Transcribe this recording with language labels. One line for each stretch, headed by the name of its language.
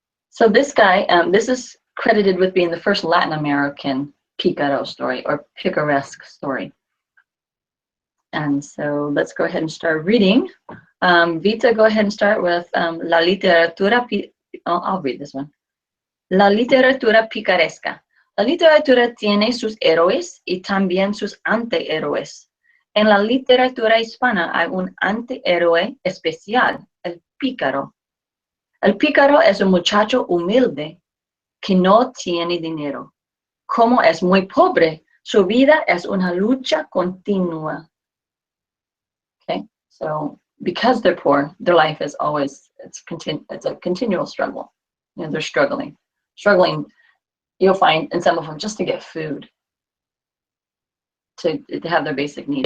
English: So this guy, this is credited with being the first Latin American Picaro story, or picaresque story. And so let's go ahead and start reading. Vita, go ahead and start with La literatura, I'll read this one.
Spanish: La literatura picaresca. La literatura tiene sus héroes y también sus antihéroes. En la literatura hispana hay un antihéroe especial, el pícaro. El pícaro es un muchacho humilde que no tiene dinero. Como es muy pobre, su vida es una lucha continua.
English: Okay, so because they're poor, their life is always, it's a continual struggle. You know, they're struggling. You'll find in some of them just to get food, to have their basic needs.